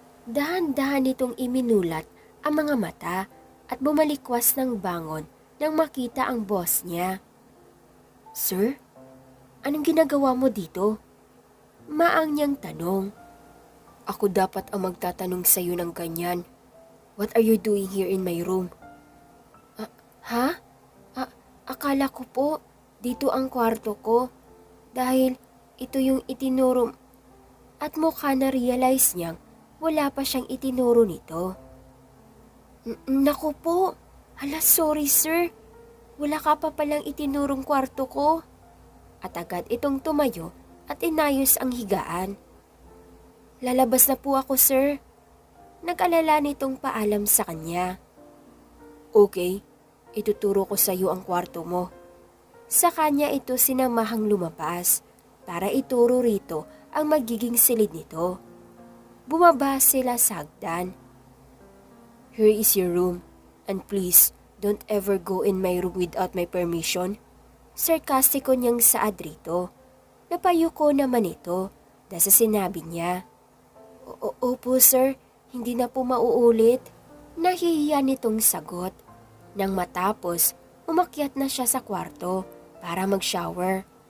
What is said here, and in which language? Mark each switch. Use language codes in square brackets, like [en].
[tl] Dahan-dahan nitong iminulat ang mga mata at bumalikwas ng bangon nang makita ang boss niya. Sir, anong ginagawa mo dito? Maang niyang tanong. Ako dapat ang magtatanong sa iyo ng ganyan. [en] What are you doing here in my room? [tl] Ha? Akala ko po, dito ang kwarto ko. Dahil ito yung itinuro. At mukha na realize niyang wala pa siyang itinuro nito. Naku po, hala sorry sir. Wala ka pa palang itinurong kwarto ko. At agad itong tumayo at inayos ang higaan. Lalabas na po ako, sir. Nag-alala nitong paalam sa kanya. Okay, ituturo ko sa iyo ang kwarto mo. Sa kanya ito sinamahang lumabas para ituro rito ang magiging silid nito. Bumaba sila sa hagdan. [en] Here is your room, and please, don't ever go in my room without my permission. [tl] Sarkastiko niyang saad rito. Napayuko naman ito dahil sa sinabi niya. Opo sir, hindi na po mauulit. Nahihiya nitong sagot. Nang matapos, umakyat na siya sa kwarto para mag-shower.